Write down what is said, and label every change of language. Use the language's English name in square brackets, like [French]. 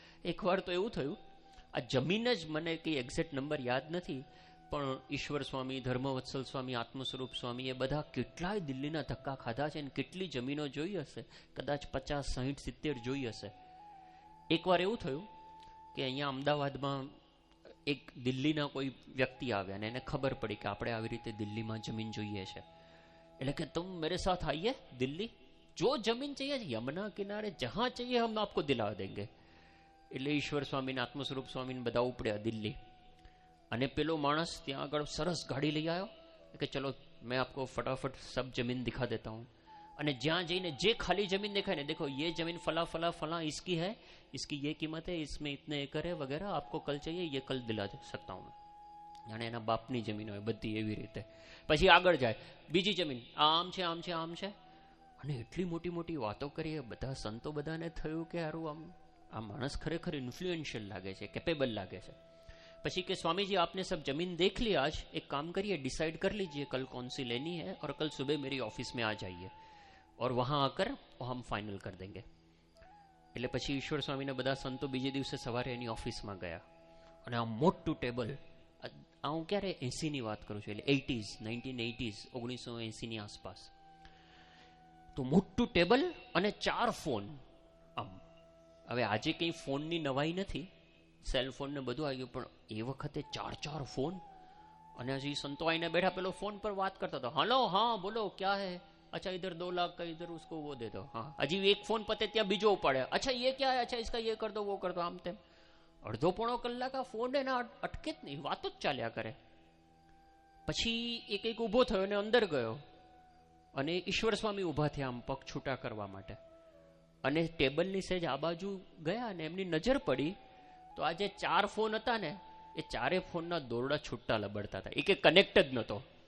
[Gujarati] એકવાર તો એવું થયું, આ જમીન જ મને કંઈ એક્ઝેક્ટ નંબર યાદ નથી, પણ ઈશ્વર સ્વામી, ધર્મવત્સલ સ્વામી, આત્મસ્વરૂપ સ્વામી, એ બધા કેટલાય દિલ્હીના ધક્કા ખાધા છે, અને કેટલી જમીનો જોઈ હશે, કદાચ 50, 60, 70 જોઈ હશે. એકવાર એવું થયું કે અહીંયા અમદાવાદમાં એક દિલ્હીના કોઈ વ્યક્તિ આવ્યા અને એને ખબર પડી કે આપણે આવી રીતે દિલ્હીમાં જમીન જોઈએ છે. એટલે કે [Hindi] તુમ મેરે સાથ આइए દિલ્હી, જો જમીન चाहिए यमुना किनारे जहां चाहिए हम आपको दिला देंगे. [Gujarati] એટલે ઈશ્વર સ્વામીને, આત્મસ્વરૂપ સ્વામીને બધા ઉપડ્યા દિલ્હી. અને પેલો માણસ ત્યાં આગળ સરસ ગાડી લઈ આવ્યો કે [Hindi] ચલો મેં આપકો ફટાફટ સબ જમીન દિખા દેતા હું. [Gujarati] અને જ્યાં જઈને જે ખાલી જમીન દેખાય ને, [Hindi] દેખો ये जमीन फला फला फला इसकी है, इसकी ये कीमत है, इसमें इतने एकड़ है वगैरह, आपको कल चाहिए ये कल दिला सकता हूँ. [Gujarati] જાણે એના બાપની જમીન હોય બધી એવી રીતે. પછી આગળ જાય, બીજી જમીન, આમ છે, આમ છે, આમ છે. અને એટલી મોટી મોટી વાતો કરીએ, બધા સંતો, બધાને થયું કે હારું આ માણસ ખરેખર ઇન્ફ્લુએન્શિયલ લાગે છે, કેપેબલ લાગે છે. પછી કે [Hindi] स्वामी जी आपने सब जमीन देख ली, आज एक काम करिए, डिसाइड कर लीजिए कल कौन सी लेनी है, और कल सुबह मेरी ऑफिस में आ जाइए, और वहां आकर हम फाइनल कर देंगे. [Gujarati] એટલે પછી ઈશ્વર સ્વામીને બધા સંતો બીજે દિવસે સવારે એની ઓફિસમાં ગયા, અને આ મોટું ટેબલ, આ હું ક્યારે 80ની વાત કરું છું, એટલે 1980s 1980ની આસપાસ, તો મોટું ટેબલ અને 4 ફોન. આમ હવે આજે કંઈ ફોનની નવાઈ નથી, સેલફોન ને બધું આવી ગયું, પણ એ વખતે 4 ફોન. અને હજી સંતો આવીને બેઠા, પેલો ફોન પર વાત કરતા હતા, [Hindi] હલો હા બોલો ક્યા હે, अच्छा इधर 2 लाख का इधर उसको वो दे दो. हाँ, [Gujarati] हजी एक फोन पते ત્યાં બીજો ઉપાડે, [Hindi] अच्छा ये क्या है, अच्छा इसका ये कर दो, वो कर दो, [Gujarati] આમ તેમ. અડધો પોણો કલાક આ ફોન એના અટકે જ નહીં, વાતો જ ચાલ્યા કરે. પછી એક ઊભો થયો અને અંદર ગયો, અને ઈશ્વર સ્વામી ઊભા થયા આમ પગ છૂટા કરવા માટે, અને ટેબલની સેજ આ બાજુ ગયા, અને એમની નજર પડી તો આ જે 4 ફોન હતા ને, એ 4 ફોનના દોરડા છૂટા લબડતા હતા. એ કે કનેક્ટ જ નહોતો.